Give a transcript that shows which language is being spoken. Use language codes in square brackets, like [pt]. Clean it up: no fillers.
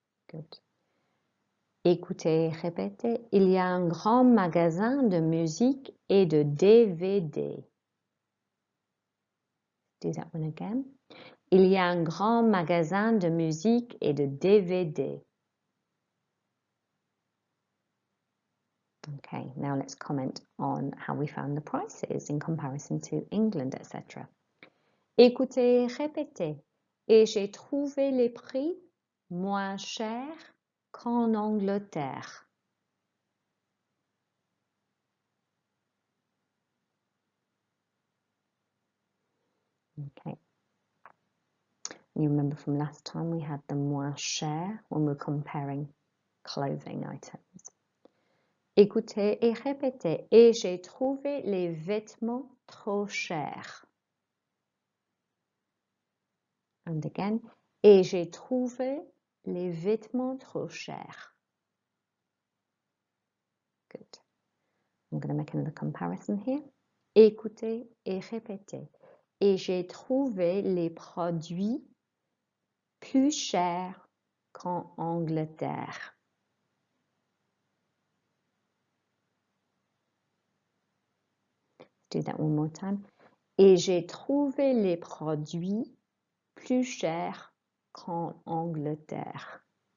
[en] Good. [fr] Écoutez, répétez. Il y a un grand magasin de musique et de DVD. [en] Do that one again. [fr] Il y a un grand magasin de musique et de DVD. [en] Okay, now let's comment on how we found the prices in comparison to England, etc. [fr] Écoutez, répétez. Et j'ai trouvé les prix moins chers qu'en Angleterre. [en] Okay. You remember from last time we had the moins cher when we're comparing clothing items. [fr] Écoutez et répétez. Et j'ai trouvé les vêtements trop chers. [en] And again. [fr] Et j'ai trouvé les vêtements trop chers. [en] Good. I'm going to make another comparison here. [fr] Écoutez et répétez. Et j'ai trouvé les produits plus chers qu'en Angleterre. [en] Do that one more time. [fr] Et j'ai trouvé les produits plus chers qu'en Angleterre.